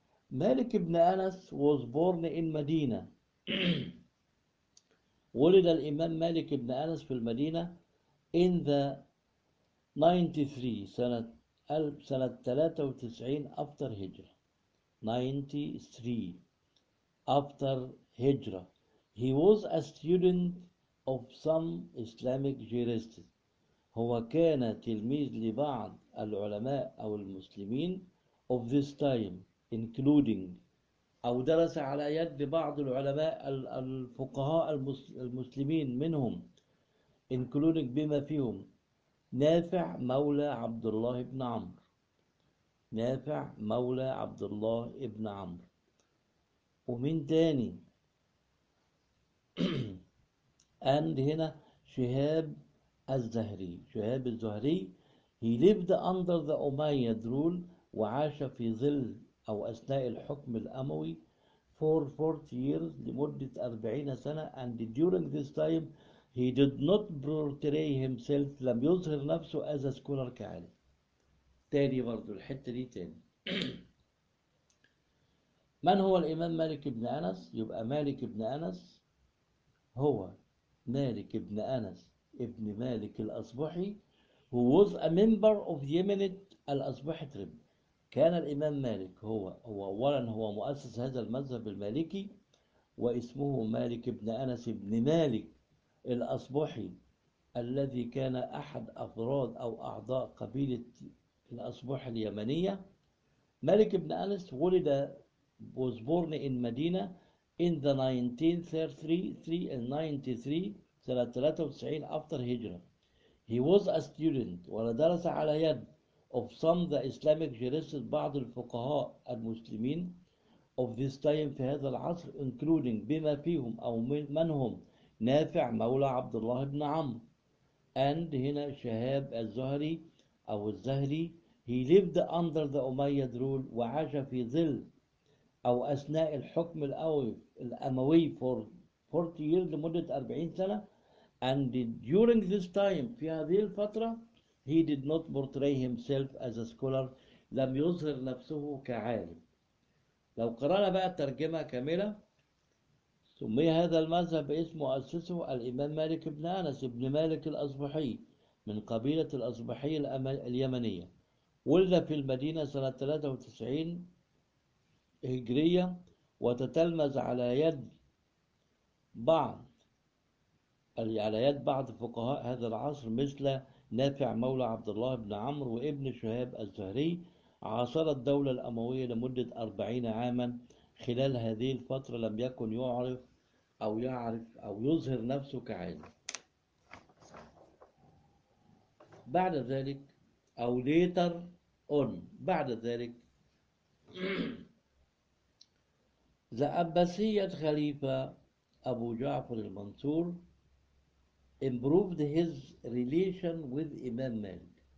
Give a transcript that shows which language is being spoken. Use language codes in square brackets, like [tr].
[en] مالك ابن أنس was born in مدينة. [ar] ولد الإمام مالك ابن أنس في المدينة [en] in the 93 [ar] سنة 93 [en] after [ar] هجرة. [en] 93 after هجرة. He was a student of some Islamic jurists. [ar] هو كان تلميذ لبعض العلماء أو المسلمين [en] of this time. including [ar] أو درس على يد بعض العلماء الفقهاء المسلمين منهم including بما فيهم نافع مولى عبد الله بن عمرو. نافع مولى عبد الله بن عمرو. ومن تاني [en] and [ar] هنا شهاب الزهري. [en] شهاب الزهري he lived under the Umayyad rule [ar] وعاش في ظل أو أثناء الحكم الأموي [en] for 40 years [ar] لمدة 40 سنة [en] and during this time he did not portray himself [ar] لم يظهر نفسه [en] as a scholar [ar] كعالم. تاني برضو الحتة دي تاني. من هو الإمام مالك بن أنس؟ يبقى مالك بن أنس هو مالك بن أنس ابن مالك الأصبحي [en] who was a member of Yemenite [ar] الأصبحي tribe. كان الإمام مالك هو أولا هو مؤسس هذا المذهب المالكي واسمه مالك بن أنس بن مالك الأصبحي الذي كان أحد أفراد أو أعضاء قبيلة الأصبحي اليمنية. مالك بن أنس ولد [en] was born in [ar] مدينة [en] in the 1933 [ar] سنة 93 [en] after [ar] هجرة. [en] He was a student [ar] ولدرس على يد [en] of some the Islamic jurists [ar] بعض الفقهاء المسلمين [en] of this time [ar] في هذا العصر [en] including [ar] بما فيهم أو من هم نافع مولى عبد الله بن عمرو. [en] And [ar] هنا شهاب الزهري أو الزهري [en] he lived under the Umayyad rule [ar] وعاش في ظل أو أثناء الحكم الأموي [en] for 40 years [ar] لمدة 40 سنة. [en] And during this time [ar] في هذه الفترة [en] he did not portray himself as a scholar [ar] لم يظهر نفسه كعالم. لو قرأنا بقى الترجمة كاملة سمي هذا المذهب باسم مؤسسه الإمام مالك بن أنس بن مالك الأصبحي من قبيلة الأصبحي اليمنية، ولد في المدينة سنة 93 هجرية وتتلمذ على يد بعض فقهاء هذا العصر مثل نافع مولى عبد الله بن عمرو وابن شهاب الزهري. عاصر الدولة الأموية لمدة 40 عاما. خلال هذه الفترة لم يكن يعرف أو يعرف أو يظهر نفسه كعالم. بعد ذلك أو [en] later on [ar] بعد ذلك [en] the Abbasid خليفة أبو جعفر المنصور improved his relation with Imam Malik.